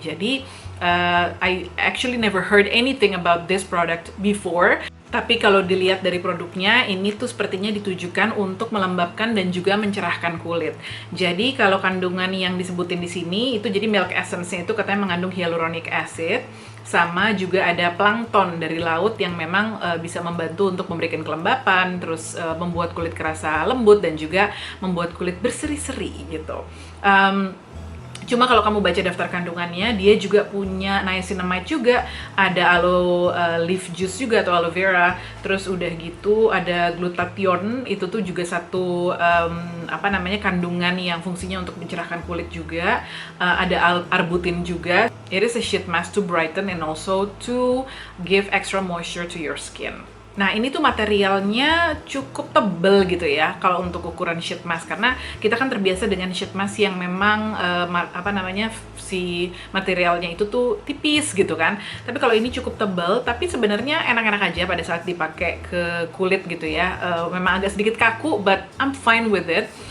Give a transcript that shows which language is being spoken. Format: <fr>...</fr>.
<en>Jadi I actually never heard anything about this product before.</en> <id>Tapi kalau dilihat dari produknya, ini tuh sepertinya ditujukan untuk melembabkan dan juga mencerahkan kulit. Jadi kalau kandungan yang disebutin di sini, itu jadi milk essence-nya itu katanya mengandung hyaluronic acid, sama juga ada plankton dari laut yang memang bisa membantu untuk memberikan kelembapan, terus membuat kulit kerasa lembut dan juga membuat kulit berseri-seri gitu. Cuma kalau kamu baca daftar kandungannya, dia juga punya niacinamide juga, ada aloe leaf juice juga atau aloe vera, terus udah gitu ada glutathione, itu tuh juga satu kandungan yang fungsinya untuk mencerahkan kulit juga, ada arbutin juga.</id> <en>It is a sheet mask to brighten and also to give extra moisture to your skin.</en> <id>Nah, ini tuh materialnya cukup tebel gitu ya kalau untuk ukuran sheet mask, karena kita kan terbiasa dengan sheet mask yang memang si materialnya itu tuh tipis gitu kan. Tapi kalau ini cukup tebel, tapi sebenarnya enak-enak aja pada saat dipakai ke kulit gitu ya. Memang agak sedikit kaku,</id> <en>but I'm fine with it.</en>